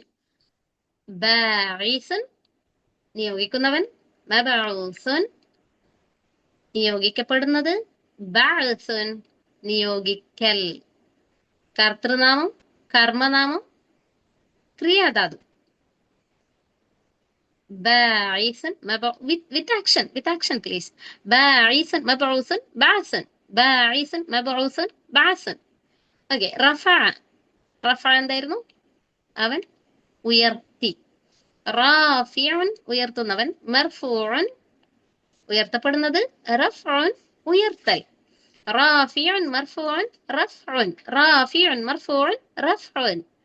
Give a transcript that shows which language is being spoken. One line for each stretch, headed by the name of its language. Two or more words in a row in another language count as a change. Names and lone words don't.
Malayalam: ബാഇസുൻ നിയോഗിക്കുന്നവൻ, മബഊസുൻ നിയോഗിക്കപ്പെടുന്നത്, ബഅസുൻ നിയോഗിക്കൽ. കർത്തൃനാമം, കർമ്മനാമം, ക്രിയാധാതു.
English: باعثا with action please.
Arabic: باعثا مبعوثا بعثا. باعثا مبعوثا بعثا.
Malayalam: ഓക്കെ. റഫ എന്തായിരുന്നു? അവൻ ഉയർത്തി. റാഫിഉൻ ഉയർത്തുന്നവൻ. മർഫൂഉൻ ഉയർത്തപ്പെടുന്നത്. റഫ്ഉൻ ഉയർത്തൽ.
Arabic: رافع مرفوع رفع رافع مرفوع رفع.